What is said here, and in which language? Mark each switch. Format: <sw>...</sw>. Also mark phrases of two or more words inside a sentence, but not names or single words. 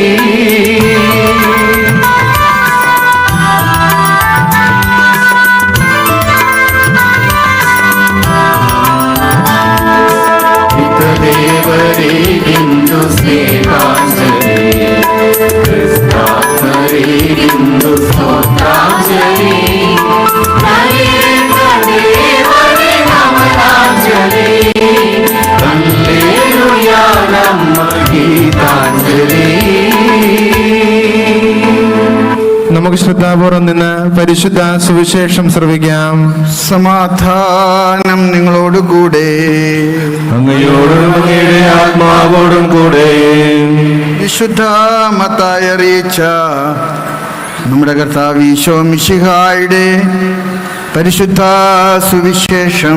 <kn>ದೇವರಿಗಿಂದು ಸ್ನೇಹಾಂಜಲಿ ಕ್ರಿಸ್ತಾತ್ಮರಿಗಿಂದು ಸ್ತೋತ್ರಾಂಜಲಿ ದೇವರೇ ನಮನಾಂಜಲಿ ಹಲ್ಲೆಲೂಯ ನಮ್ಮ ಗೀತಾಂಜಲಿ.</kn> <ml>നമുക്ക് ശ്രദ്ധാപൂർവം നിന്ന് പരിശുദ്ധ സുവിശേഷം ശ്രവിക്കാം. സമാധാനം നിങ്ങളോടുകൂടെ, അങ്ങയോടും അങ്ങയുടെ ആത്മാവോടും കൂടെ. വിശുദ്ധ മത്തായി അറിയിച്ച നമ്മുടെ കർത്താവ് ഈശോ മിശിഹായുടെ പരിശുദ്ധ സുവിശേഷം.</ml>